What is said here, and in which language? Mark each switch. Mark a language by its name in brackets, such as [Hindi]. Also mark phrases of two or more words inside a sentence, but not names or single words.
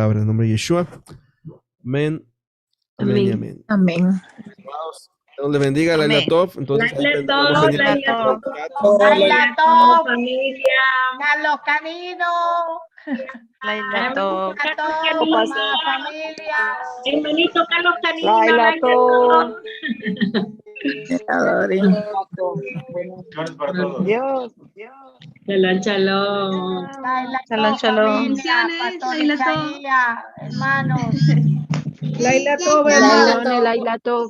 [Spanish] En el nombre de Yeshua. Amén. Amén y amén. Amén. Dios le bendiga, Amén. [Hebrew] לילה טוב. Entonces, [Spanish] Laila vamos a Tov, venir Laila al Tov. chat. [Hebrew] לילה טוב, [Spanish] Familia. Carlos Canino, [Hebrew] לילה טוב. [Spanish] a todos, mamá, familia. Hermanito Carlos Canino. [Hebrew] לילה טוב. Dios. שלום, שלום. [Spanish] Laila Shalom, Tov, shalom. familia, Pastor [Hebrew] לילה טוב. [Spanish] Isaías, hermanos. [Hebrew] לילה טוב, [Spanish] Bendiciones, [Hebrew] לילה טוב.